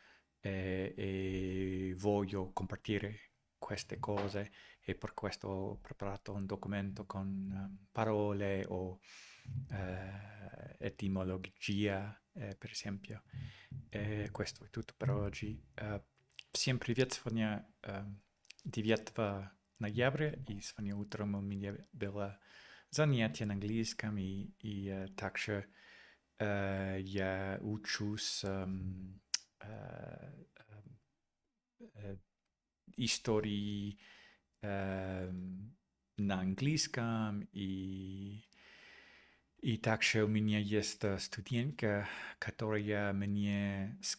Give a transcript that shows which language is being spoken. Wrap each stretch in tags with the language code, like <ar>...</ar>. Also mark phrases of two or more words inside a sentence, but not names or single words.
<it>e voglio compartire queste cose e per questo ho preparato un documento con parole o etimologia, per esempio. Questo è tutto per oggi.</it> <ru>Всем привет! Сегодня 9 ноября, и сегодня утром у меня было занятие на английском, и также я учусь истории на английском, и также у меня есть студентка, которая мне</ru>